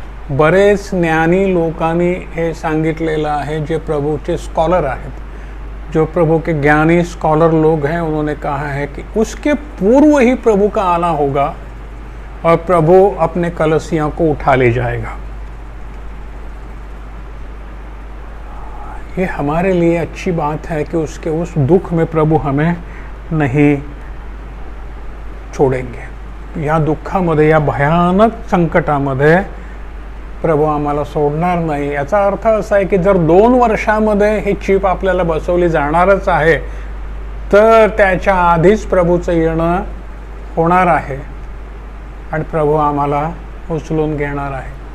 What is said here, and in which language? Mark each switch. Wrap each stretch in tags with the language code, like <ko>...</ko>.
<mr>बरेच ज्ञानी लोकांनी हे सांगितलेलं आहे, जे प्रभूचे स्कॉलर आहेत,</mr> <hi>जो प्रभु के ज्ञानी स्कॉलर लोग हैं। उन्होंने कहा है कि उसके पूर्व ही प्रभु का आना होगा और प्रभु अपने कलसियों को उठा ले जाएगा। ये हमारे लिए अच्छी बात है कि उसके उस दुख में प्रभु हमें नहीं छोड़ेंगे।</hi> <mr>या दुःखामध्ये, या भयानक संकटामध्ये प्रभू आम्हाला सोडणार नाही। याचा अर्थ असा आहे की जर 2 वर्षामध्ये ही चिप आपल्याला बसवली जाणारच आहे, तर त्याच्या आधीच प्रभूचं येणं होणार आहे आणि प्रभू आम्हाला उचलून घेणार आहे।</mr>